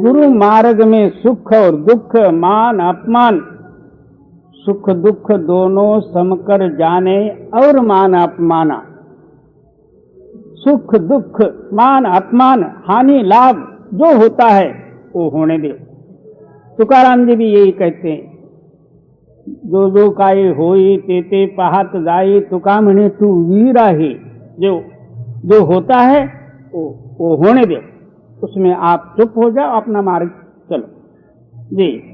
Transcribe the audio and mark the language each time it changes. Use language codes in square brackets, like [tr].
[hi] गुरु मार्ग में सुख और दुख, मान अपमान, सुख दुख दोनों समकर जाने और मान अपमाना। सुख दुख मान अपमान हानि लाभ जो होता है वो होने दे। तुकाराम जी भी यही कहते हैं, [mr] जो जो काय होई ते ते पाहत जाई, तुका म्हणे तू वीर आहे। [hi] जो होता है वो होने दे, उसमें आप चुप हो जाओ, अपना मार्ग चलो जी।